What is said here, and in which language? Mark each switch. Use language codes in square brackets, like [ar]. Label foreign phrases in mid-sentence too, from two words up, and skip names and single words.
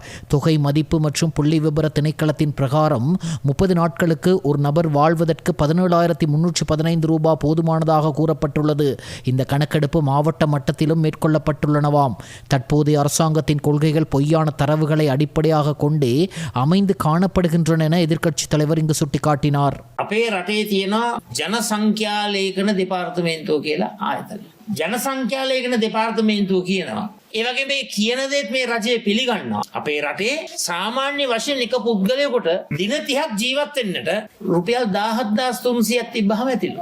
[ta] தொகை மதிப்பு மற்றும் புள்ளி விபர திணைக்களத்தின் பிரகாரம் 30 நாட்களுக்கு ஒரு நபர் வாழ்வதற்கு 17,315 ரூபாய் போதுமானதாக கூறப்பட்டுள்ளது. இந்த கணக்கெடுப்பு மாவட்ட மட்டத்திலும் மேற்கொள்ளப்பட்டுள்ளனவாம். தற்போதைய அரசாங்கத்தின் கொள்கைகள் பொய்யான தரவுகளை அடிப்படையாக கொண்டே அமைந்து காணப்படுகின்றன என எதிர்க்கட்சித் தலைவர் இங்கு சுட்டிக்காட்டினார். [si] අපේ රටේ තියෙනවා ජනසංඛ්‍යා ලේඛන දෙපාර්තමේන්තුව කියලා ආයතනය. ජනසංඛ්‍යා ලේඛන දෙපාර්තමේන්තුව කියනවා. ඒ වගේ මේ කියන දේත් මේ රජය පිළිගන්නවා. අපේ රටේ සාමාන්‍ය වශයෙන් එක පුද්ගලයෙකුට දින 30ක් ජීවත් වෙන්නට රුපියල් 17,300ක් තිබ්බහම ඇතිලු.